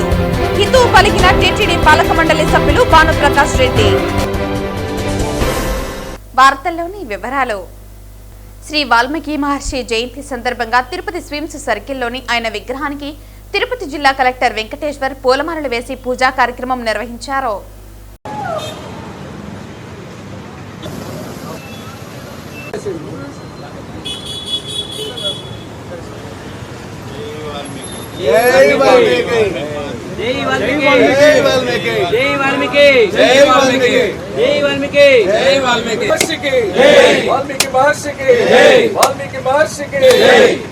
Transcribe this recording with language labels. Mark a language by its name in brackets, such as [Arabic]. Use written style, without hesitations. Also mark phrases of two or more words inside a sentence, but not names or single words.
[Telugu] హిందువు పలికిన టీటీడీ పాలక మండలి సభ్యులు భానుప్రకాష్ రెడ్డి. వార్తల్లోని వివరాలు. శ్రీ వాల్మీకి మహర్షి జయంతి సందర్భంగా తిరుపతి స్విమ్స్ సర్కిల్లోని ఆయన విగ్రహానికి తిరుపతి జిల్లా కలెక్టర్ వెంకటేశ్వర్ పూలమాలలు వేసి పూజా కార్యక్రమం నిర్వహించారు. [Hindi] जय वाल्मीकि जय वाल्मीकि जय वाल्मीकि जय वाल्मीकि जय वाल्मीकि जय वाल्मीकि महर्षि की जय वाल्मीकि महर्षि की जय वाल्मीकि महर्षि की जय